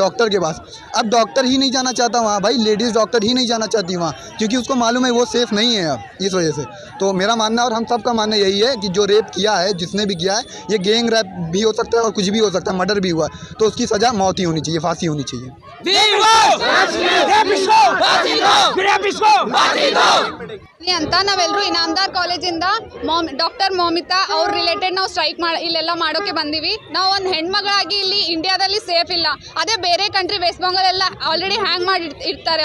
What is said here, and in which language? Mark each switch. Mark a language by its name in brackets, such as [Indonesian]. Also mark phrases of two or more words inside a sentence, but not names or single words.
[Hindi] डॉक्टर के पास। अब डॉक्टर ही नहीं जाना चाहता वहाँ, भाई [English] ladies doctor [Hindi] ही नहीं जाना चाहती वहाँ, क्योंकि उसको मालूम है वो सेफ़ नहीं है अब, इस वजह से। तो मेरा मानना और हम सब का मानना यही है कि जो रेप किया है, जिसने भी किया है, ये [English] gang rape [Hindi] भी हो सकता है और कुछ भी हो सकता है, मर्डर भी हुआ, तो उसकी सज़ा मौत ही होनी चाहिए, फांसी होनी चाहिए। [Kannada] ಅಂತ ನಾವೆಲ್ಲರೂ ಇನಾಮದಾರ್ ಕಾಲೇಜಿಂದ ಡಾಕ್ಟರ್ ಮೋಮಿತಾ ಅವ್ರ ರಿಲೇಟೆಡ್ ನಾವು ಸ್ಟ್ರೈಕ್ ಇಲ್ಲೆಲ್ಲ ಮಾಡೋಕೆ ಬಂದೀವಿ. ನಾವು ಒಂದು ಹೆಣ್ಮಗಳಾಗಿ ಇಲ್ಲಿ ಇಂಡಿಯಾದಲ್ಲಿ ಸೇಫ್ ಇಲ್ಲ. ಅದೇ ಬೇರೆ ಕಂಟ್ರಿ ವೆಸ್ಟ್ ಬೆಂಗಾಲ್ ಎಲ್ಲ [English] already hang [Kannada] ಮಾಡಿ ಇರ್ತಾರೆ.